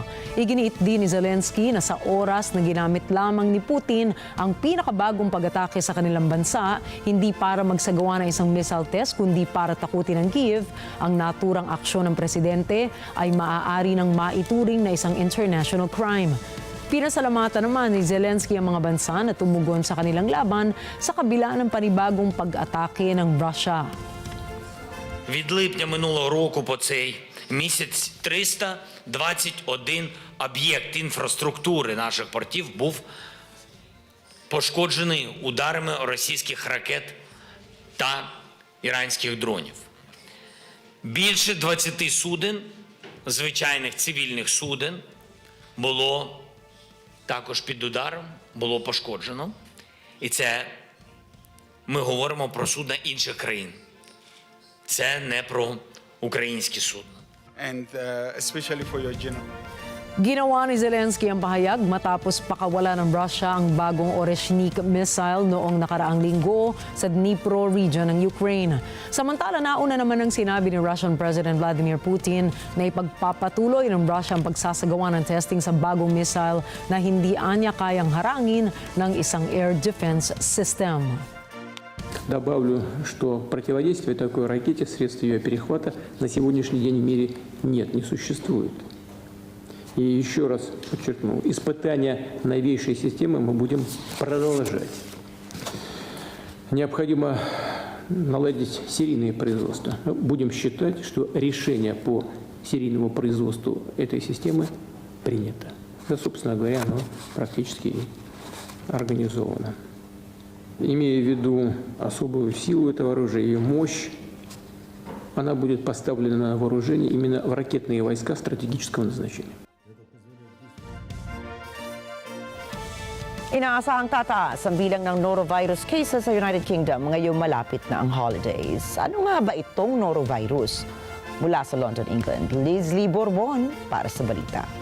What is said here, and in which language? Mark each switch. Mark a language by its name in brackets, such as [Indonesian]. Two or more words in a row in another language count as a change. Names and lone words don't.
[Filipino] Iginiit din ni Zelensky na sa oras na ginamit lamang ni Putin ang pinakabagong pag-atake sa kanilang bansa, hindi para magsagawa ng isang [English] missile test [Filipino] kundi para takutin ang Kiev, ang naturang aksyon ng presidente ay maaari ng maituring na isang [English] international crime. [Filipino] Pinasalamatan naman ni Zelensky ang mga bansa na tumugon sa kanilang laban sa kabila ng panibagong pag-atake ng Russia. [Ukrainian] Від липня минулого року по цей місяць 321 об'єкт інфраструктури наших портів був пошкоджений ударами російських ракет та іранських дронів. Більше 20 суден, звичайних цивільних суден, було також під ударом, було пошкоджено. І це ми говоримо про судна інших країн. Це не про українські судна. [English] Especially for your general. [Filipino] Ginawa ni Zelensky ang pahayag matapos pakawala ng Russia ang bagong Oreshnik missile noong nakaraang linggo sa Dnipro region ng Ukraine. Samantala, nauna naman ang sinabi ni [English] Russian President [Filipino] Vladimir Putin na ipagpapatuloy ng Russia ang pagsasagawa ng testing sa bagong missile na hindi anya kayang harangin ng isang [English] air defense system. [Russian] Добавлю, что противодействия такой ракете, средств ее перехвата на сегодняшний день в мире нет, не существует. И еще раз подчеркну, испытания новейшей системы мы будем продолжать. Необходимо наладить серийное производство. Будем считать, что решение по серийному производству этой системы принято. Да, собственно говоря, оно практически организовано. Имея в виду особую силу этого оружия, ее мощь, она будет поставлена на вооружение именно в ракетные войска стратегического назначения. [Filipino] Inaasahang tataas ang bilang ng [English] norovirus cases [Filipino] sa United Kingdom ngayong malapit na ang holidays. Ano nga ba itong norovirus? Mula sa London, England, Leslie Borbon para sa balita.